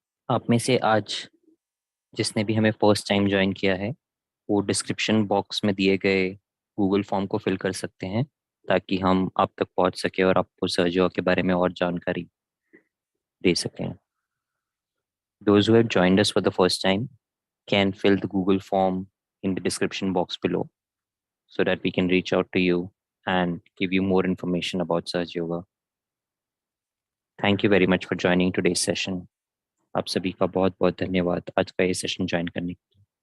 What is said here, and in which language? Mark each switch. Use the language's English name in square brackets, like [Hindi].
[Hindi] आप में से आज जिसने भी हमें फर्स्ट टाइम ज्वाइन किया है, वो डिस्क्रिप्शन बॉक्स में दिए गए गूगल फॉर्म को फिल कर सकते हैं, ताकि हम आप तक पहुंच सके और आपको सहजों के बारे में और जानकारी दे सकें। [English] Those who have joined us for the first time can fill the Google form in the description box below so that we can reach out to you and give you more information about Sahaj Yoga. Thank you very much for joining today's session. [Hindi] आप सभी का बहुत बहुत धन्यवाद आज का ये session join करने के लिए।